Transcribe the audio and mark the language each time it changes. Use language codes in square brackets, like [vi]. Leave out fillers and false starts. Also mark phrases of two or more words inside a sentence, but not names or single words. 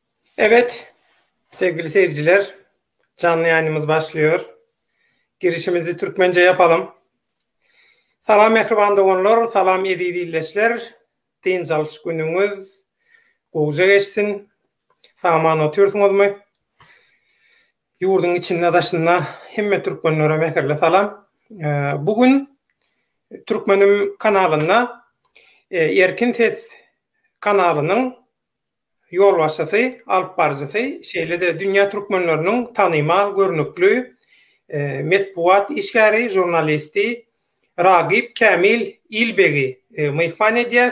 [tr] Evet, sevgili seyirciler, canlı yayınımız başlıyor. Girişimizi Türkmence yapalım. [tk] Salam mehriban dogonlar, salam edi dilleşler. Deyin çalış günüňiz goýja geçsin. Saman otyrsyňyzmy? Ýurduň içinde daşynda hemme türkmenlere mehirli salam. Bugün Türkmenim kanalynda Erkin Ses kanalynyň yol başlasy, alyp barjysy, şeýle-de dünýä türkmenleriniň tanymal, görnükli metbuat işgäri, jurnalisti Ragip Kamil İlbegi mehman edýäs.